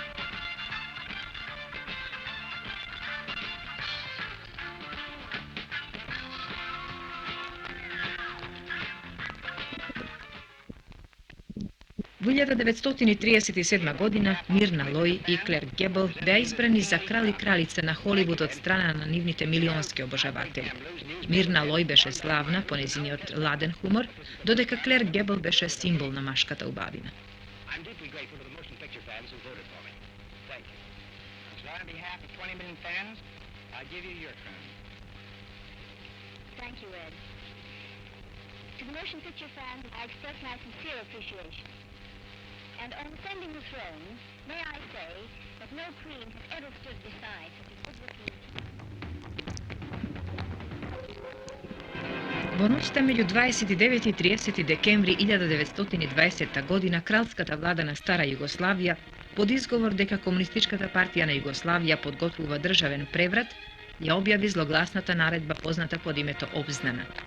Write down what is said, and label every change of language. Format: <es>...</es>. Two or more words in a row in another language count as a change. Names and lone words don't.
<mk>Во 1937 година Мирна Лој и Клер Гебел беа избрани за крал и кралица на Холивуд од страна на нивните милионски обожаватели. Мирна Лој беше славна по нејзиниот ладен хумор, додека Клер Гебел беше символ на машката убавина.</mk> <en>To the motion picture fans, I express my sincere appreciation. And on ascending the throne, may I say that no queen has ever stood beside such a good-looking...</en> <mk>Во ноќта меѓу 29 и 30 декември 1920 година кралската влада на Стара Југославија, под изговор дека Комунистичката партија на Југославија подготвува државен преврат, ја објави злогласната наредба позната под името Обзнана.</mk>